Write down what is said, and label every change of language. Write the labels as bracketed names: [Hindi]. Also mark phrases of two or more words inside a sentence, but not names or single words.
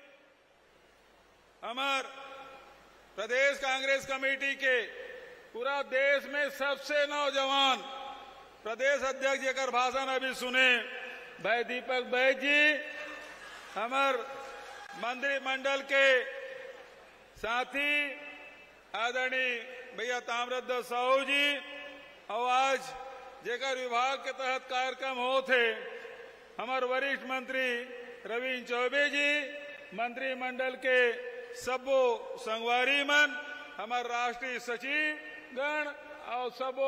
[Chhattisgarhi] हमार प्रदेश कांग्रेस कमेटी के पूरा देश में सबसे नौजवान प्रदेश अध्यक्ष जेकर भाषण अभी सुने भाई दीपक बैद जी, हमार मंत्रिमंडल के साथी आदरणीय भैया ताम्रध्वज साहू जी, और आज जेकर विभाग के तहत कार्यक्रम हो थे हमारे वरिष्ठ मंत्री रविन्द्र चौबे जी, मंत्रिमंडल के सबो संगवारी मन, हमारे राष्ट्रीय सचिव गण और सबो